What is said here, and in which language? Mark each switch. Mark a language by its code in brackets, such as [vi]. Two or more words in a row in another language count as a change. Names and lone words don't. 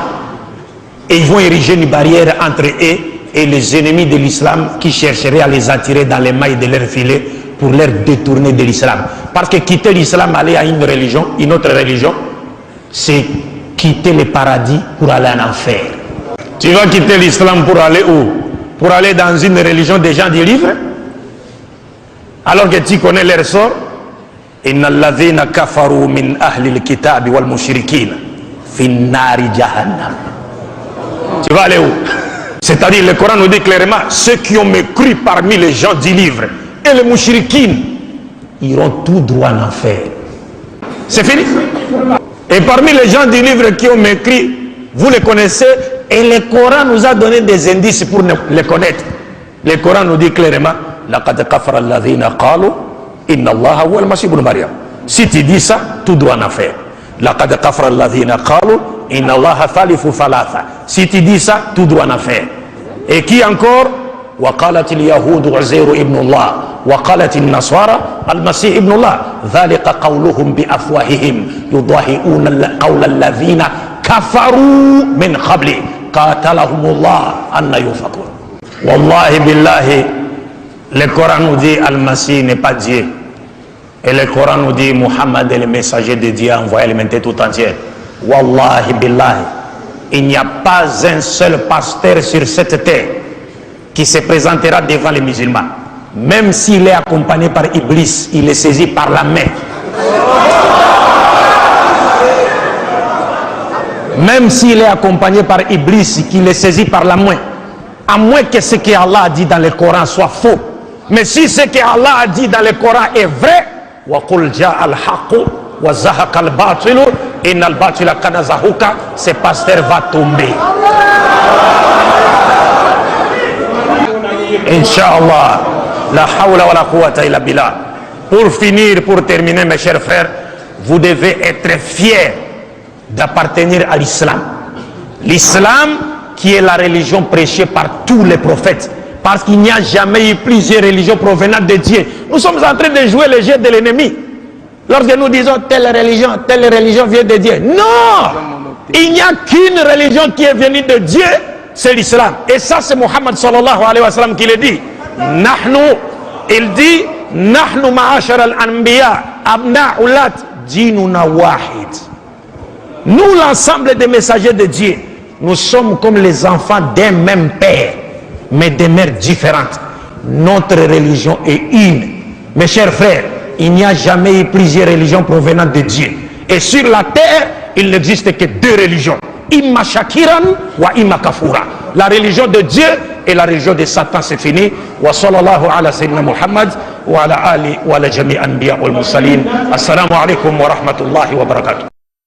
[fr] Et ils vont ériger une barrière entre eux et les ennemis de l'islam qui chercheraient à les attirer dans les mailles de leur filet pour leur détourner de l'islam. Parce que quitter l'islam, aller à une religion, une autre religion, c'est quitter le paradis pour aller en enfer. Tu vas quitter l'islam pour aller où? Pour aller dans une religion des gens du livre? Alors que tu connais leur sort. [ar] إن الذين كفروا من أهل الكتاب والمشركين في نار جهنم. [fr] Tu vas aller où? C'est-à-dire, le Coran nous dit clairement, ceux qui ont mécru parmi les gens du livre et les mouchriquins iront tout droit en enfer. C'est fini. Et parmi les gens du livre qui ont mécrit, vous les connaissez, et le Coran nous a donné des indices pour les connaître. Le Coran nous dit clairement, [ar] لقد كفر الذين قالوا إن الله هو المسيح ابن مريم. [fr] Si tu dis ça, tout droit en enfer. [ar] لقد كفر الذين قالوا إن الله ثالث ثلاثة. [fr] Si tu dis ça, tout droit en enfer. Et qui encore? [ar] وقالت اليهود عزير ابن الله وقالت النصارى المسيح ابن الله ذلك قولهم بأفواههم يضاهئون قول الذين كفروا من قبل قاتلهم الله أن يؤفكون. والله بالله, [fr] le Coran nous dit Al-Masih n'est pas Dieu, et le Coran nous dit Muhammad est le messager de Dieu envoyé à l'humanité tout entière. [ar] والله بالله, [fr] il n'y a pas un seul pasteur sur cette terre qui se présentera devant les musulmans, même s'il est accompagné par Iblis, il est saisi par la main. Même s'il est accompagné par Iblis, qu'il est saisi par la main, à moins que ce que Allah a dit dans le Coran soit faux. Mais si ce que Allah a dit dans le Coran est vrai, [ar] وَقُلْ جَاءَ الْحَقُّ وَزَهَقَ الْبَاطِلُ إن الباطل كان زهوقا, [fr] ce pasteur va tomber. [ar] إن شاء الله. لا حول ولا قوة إلا بالله. [fr] Pour finir, pour terminer, mes chers frères, vous devez être fiers d'appartenir à l'islam. L'islam qui est la religion prêchée par tous les prophètes. Parce qu'il n'y a jamais eu plusieurs religions provenant de Dieu. Nous sommes en train de jouer le jeu de l'ennemi. Lorsque nous disons telle religion vient de Dieu. Non! Il n'y a qu'une religion qui est venue de Dieu, c'est l'islam. Et ça, c'est Muhammad [ar] صلى الله عليه وسلم [fr] qui le dit. Il dit, [ar] نحن معاشر الأنبياء أبناء علات ديننا واحد. [fr] Nous, l'ensemble des messagers de Dieu, nous sommes comme les enfants d'un même père, mais de mères différentes. Notre religion est une. Mes chers frères, il n'y a jamais eu plusieurs religions provenant de Dieu. Et sur la terre, il n'existe que deux religions. [ar] إما شاكرا وإما كفورا. [fr] La religion de Dieu et la religion de Satan, c'est fini. [ar] وصلى الله على سيدنا محمد وعلى آله وعلى جميع الأنبياء والمرسلين. السلام عليكم ورحمة الله وبركاته.